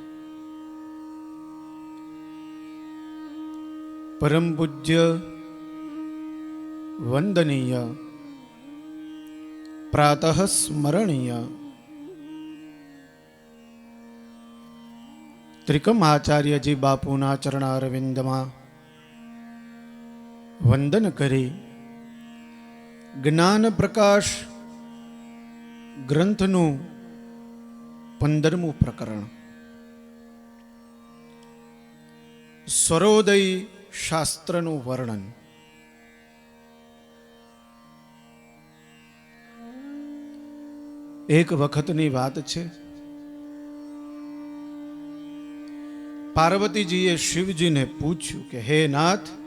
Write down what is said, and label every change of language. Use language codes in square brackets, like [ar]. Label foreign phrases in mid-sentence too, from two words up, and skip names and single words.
[gu] પરમ પૂજ્ય વંદનીય પ્રાતઃ સ્મરણીય ત્રિકમ આચાર્ય જી બાપુના ચરણારવિંદમાં વંદન કરી જ્ઞાન પ્રકાશ ग्रंथनु 15મું પ્રકરણ સ્વરોદય શાસ્ત્રનું વર્ણન. એક વખતની વાત છે, પાર્વતીજીએ શિવજીને પૂછ્યું કે હે નાથ,